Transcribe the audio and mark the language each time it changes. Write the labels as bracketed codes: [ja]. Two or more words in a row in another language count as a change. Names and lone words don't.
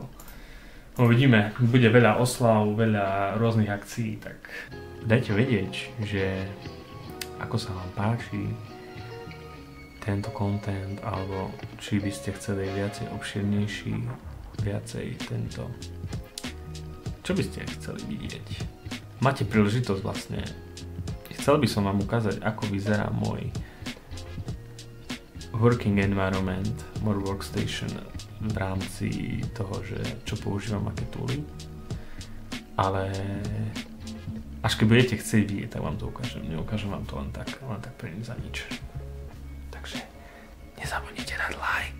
[sk] Uvidíme, bude veľa oslav, veľa rôznych akcií, tak dajte vedieť, že ako sa vám páči tento content, alebo či by ste chceli viacej obširnejší, viacej tento. Čo by ste chceli vidieť? Máte príležitosť vlastne. Chcel by som vám ukázať, ako vyzerá môj [en] working environment, [sk] môj workstation v rámci toho, že čo používam, aké tooly. Ale až keď budete chcieť vidieť, tak vám to ukážem. Neukážem vám to len tak pre nič za nič. Takže nezabudnite dať like.